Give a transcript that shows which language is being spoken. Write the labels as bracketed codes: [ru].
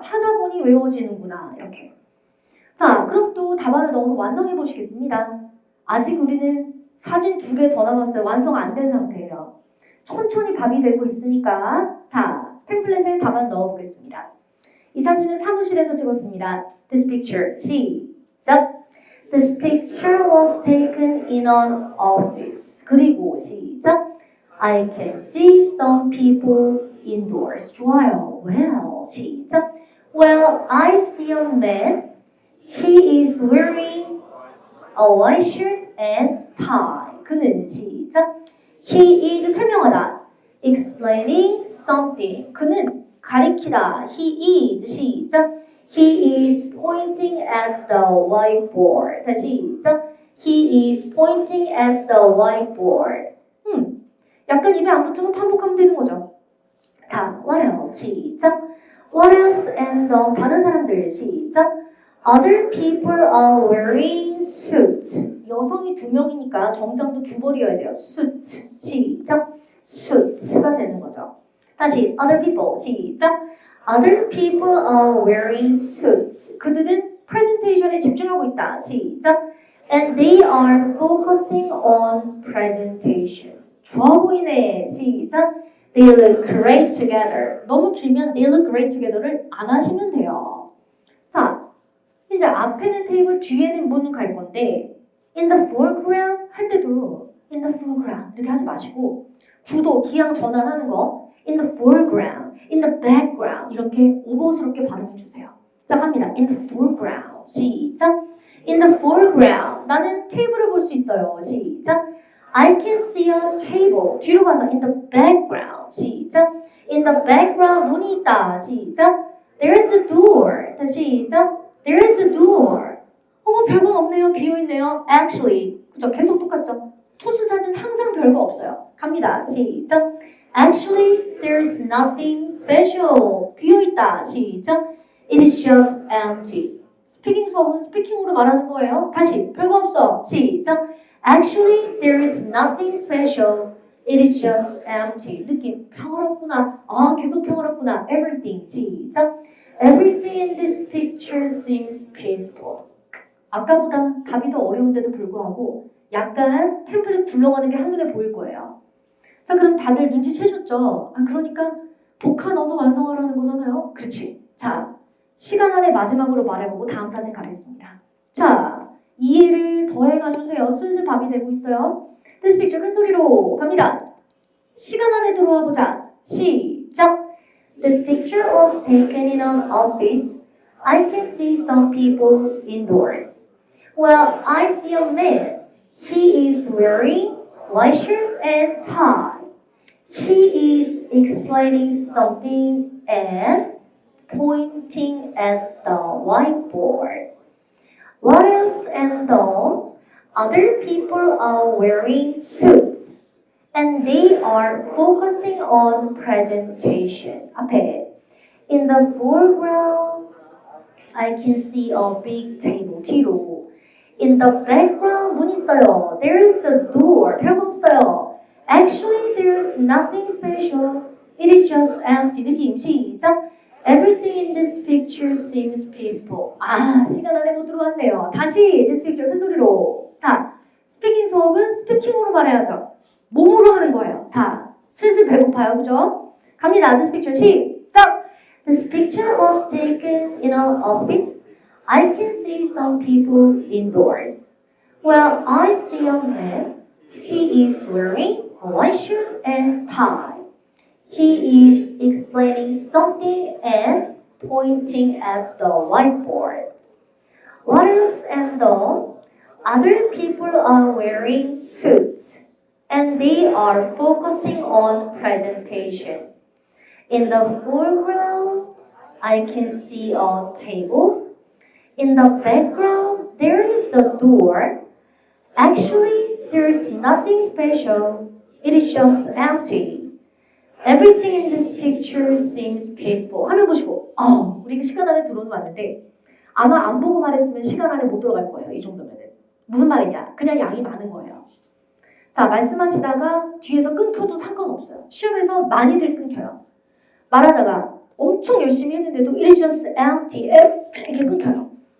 [ko] 하다 보니 외워지는구나 이렇게. 자, 그럼 또 답안을 넣어서 완성해 보시겠습니다. 아직 우리는 사진 2개 더 남았어요. 완성 안 된 상태예요. 천천히 밥이 되고 있으니까 자, 템플릿에 답안 넣어보겠습니다. 이 사진은 사무실에서 찍었습니다. [en] This picture. 시작. This picture was taken in an office. [ko] 그리고 시작. [en] I can see some people indoors. [ko] 좋아요. [en] Well. 시작. Well, I see a man. He is wearing a white shirt and tie. [ko] 그는 시작. [en] He is [ko] 설명하다. [en] Explaining something. [ko] 그는 가리키다. [en] He is [ko] 시작. [en] He is pointing at the whiteboard. [ko] 다시 시작. [en] He is pointing at the whiteboard. [ko] 약간 입에 안 붙으면 반복하면 되는 거죠. 자, [en] what else? [ko] 시작. [en] What else and [ko] 다른 사람들 시작. [en] Other people are wearing suits. [ko] 여성이 2명이니까 정장도 2벌이어야 돼요. [en] suits. 시작. [ko] suits가 되는 거죠. [en] 다시 other people. [ko] 시작. [en] Other people are wearing suits. [ko] 그들은 프레젠테이션에 집중하고 있다. 시작. [en] And they are focusing on presentation. [ko] 좋아 보이네. 시작. [en] They look great together. [ko] 너무 길면 [en] they look great together [ko] 를 안 하시면 돼요. 자, 이제 앞에는 테이블, 뒤에는 문 갈 건데 [en] in the foreground [ko] 할 때도 in the foreground 이렇게 하지 마시고 구도, 기항 전환하는 거 [en] in the foreground, in the background [ko] 이렇게 오버스럽게 발음해 주세요. [en] 자, 갑니다. in the foreground. 시작. in the foreground. [ko] 나는 테이블을 볼 수 있어요. [en] 시작. I can see a table. [ko] 뒤로 가서 in the background. 시작. [en] In the background [ko] 문이 있다. [en] 시작. There is a door. 다시 시작. There is a door. [ko] 별건 없네요. 비어있네요. [en] Actually. [ko] 그죠? 계속 똑같죠? 토스 사진 항상 별거 없어요. 갑니다. 시작. [en] Actually, there is nothing special. [ko] 비어있다. [en] 시작. It is just empty. [ko] 스피킹 수업은 스피킹으로 말하는 거예요. 다시. 별거 없어. 시작. [en] Actually, there is nothing special. It is just empty. [ko] 느낌 평화롭구나. 아, 계속 평화롭구나. Everything. 시작. [en] Everything in this picture seems peaceful. [ko] 아까보다 답이 더 어려운데도 불구하고 약간 템플릿 굴러가는 게 한눈에 보일 거예요. 자, 그럼 다들 눈치채셨죠? 아, 그러니까 복화 넣어서 완성하라는 거잖아요. 그렇지. 자, 시간 안에 마지막으로 말해보고 다음 사진 가겠습니다. 자, 이해를 더해가주세요. 슬슬 밥이 되고 있어요. [en] This picture [ko] 큰 소리로 갑니다. 시간 안에 들어와 보자. 시작. [en] This picture was taken in an office. I can see some people indoors. Well, I see a man. He is wearing white shirt and tie. He is explaining something and pointing at the whiteboard. What else and other people are wearing suits. And they are focusing on presentation. [ko] 앞에. [en] In the foreground, I can see a big table. [ko] 뒤로. [en] In the background, [ko] 문 있어요. [en] There is a door. [ko] 별거 없어요. [en] Actually, there is nothing special. It is just empty. [ko] 느낌 시작. [en] Everything in this picture seems peaceful. [ko] 아, 시간 안에 못 들어왔네요. 다시 [en] this picture [ko] 큰 소리로. 자, 스피킹 수업은 스피킹으로 말해야죠. 몸으로 하는 거예요. 자, 슬슬 배고파요. 그죠? 갑니다. [en] This picture 시작! This picture was taken in an office. I can see some people indoors. Well, I see a man. He is wearing a white shirt and tie. He is explaining something and pointing at the whiteboard. What else and other people are wearing suits. And they are focusing on presentation. In the foreground, I can see a table. In the background, there is a door. Actually, there is nothing special. It is just empty. Everything in this picture seems peaceful. [ko] 화면 보시고, 우리 시간 안에 들어오는 왔는데 아마 안 보고 말했으면 시간 안에 못 들어갈 거예요. 이 정도면은. 무슨 말이냐? 그냥 양이 많은 거예요. 자, 말씀하시다가 뒤에서 끊겨도 상관없어요. 시험에서 많이들 끊겨요. 말하다가 엄청 열심히 했는데도 [en] it is just empty [ko] 이렇게 끊겨요.